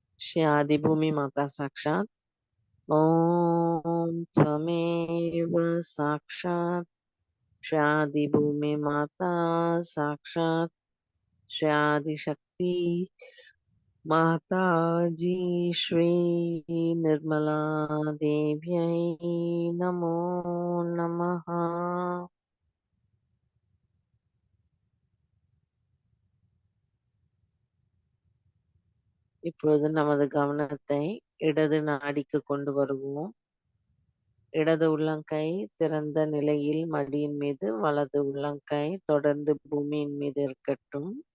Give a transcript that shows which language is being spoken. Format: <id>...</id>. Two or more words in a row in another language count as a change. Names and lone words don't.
<sa>श्री आदि भूमि माता साक्षात। ओम त्वमेव साक्षात श्री आदि भूमि माता साक्षात श्री आदि शक्ति माता जी श्री निर्मला देव्यै नमो नमः।</sa> <ta>இப்பொழுது நமது கவனத்தை இடது நாடிக்கு கொண்டு வருவோம். இடது உள்ளங்கை திறந்த நிலையில் மடியின் மீது, வலது உள்ளங்கை தொடர்ந்து பூமியின் மீது இருக்கட்டும்.</ta>